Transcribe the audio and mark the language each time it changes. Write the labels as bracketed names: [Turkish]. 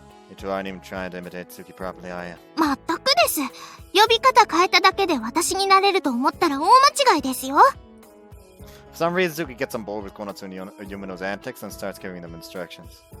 [English] You two aren't even trying to imitate Suki properly, are you? [Japanese] まったくです。呼び方変えただけで私になれると思ったら大間違いですよ。 [English] For some reason, Suki gets on board with Konatsu and Yumino's antics and starts giving them instructions.